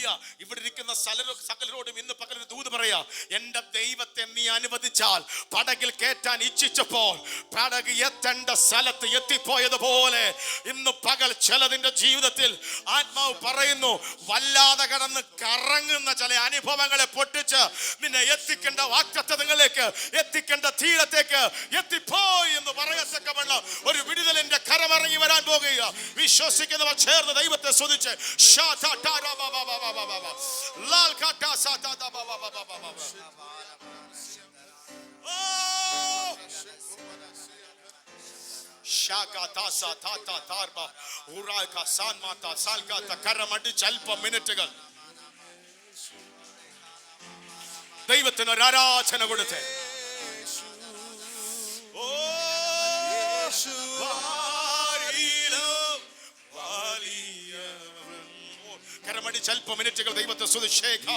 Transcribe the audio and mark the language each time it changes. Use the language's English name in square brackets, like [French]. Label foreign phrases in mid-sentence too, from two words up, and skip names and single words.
[Malayalam] ഇവിടെ ഇരിക്കുന്ന സകലരോടും ഇന്ന് പകൽ ദൂത് പറയാ, എന്റെ ദൈവത്തെ നീ അനുവദിച്ചാൽ, പടകിൽ കയറ്റാൻ ഇച്ഛിച്ചപ്പോൾ പടക് എത്തേണ്ട സ്ഥലത്ത് എത്തിപ്പോയതുപോലെ ഇന്ന് പകൽ ചിലതിന്റെ ജീവിതത്തിൽ ആത്മാവ് പറയുന്നു, വല്ലാതെ കടന്ന് കറങ്ങുന്ന ചില അനുഭവങ്ങളെ പൊട്ടിച്ച് നിന്നെ എത്തിക്കേണ്ട വാഗ്ദത്തങ്ങളിലേക്ക്, എത്തിക്കേണ്ട തീരത്തേക്ക് എത്തിപ്പോയി എന്ന് പറയത്തക്കവണ്ണം ഒരു വിടുതലിന്റെ കരമിറങ്ങി വരാൻ പോകുക. വിശ്വസിക്കുന്നവർ ചേർന്ന് ദൈവത്തെ സ്തുതിച്ച് लाल काटा साता दा बाबा बाबा बाबा शाका तासा ताता तारबा उरा का सान माता साल का തകരമടി അല്പ മിനിറ്റുകൾ ദൈവത്തിന് ഒരു ആരാധന കൊടുത്തേ. ഓ യേശു കരമടി അല്പ മിനിറ്റുകൾ ദൈവത്തെ സ്തുതിച്ചേ.